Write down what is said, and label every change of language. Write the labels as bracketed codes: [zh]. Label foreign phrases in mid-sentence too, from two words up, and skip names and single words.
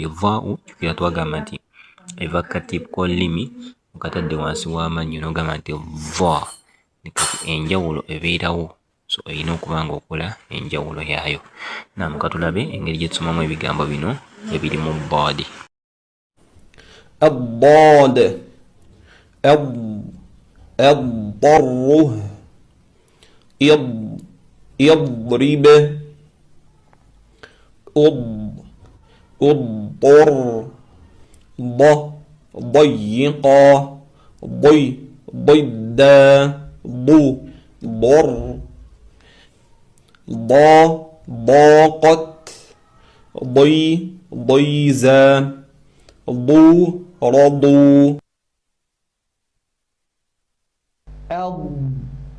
[lg] Vaau jjukira twagamba nti eva kati k'olulimi okatadde wansi w'amannyo n'ogamba nti va. Enjawulo ebeerawo, so olina okuba ng'okola enjawulo yaayo. Katulabe engeri gye tusomamu ebigambo bino ebiri mu bird. [ar] الضاد الضر يضرب الضر ضيقا ضدا ضر ضاقت ضيزا رضوا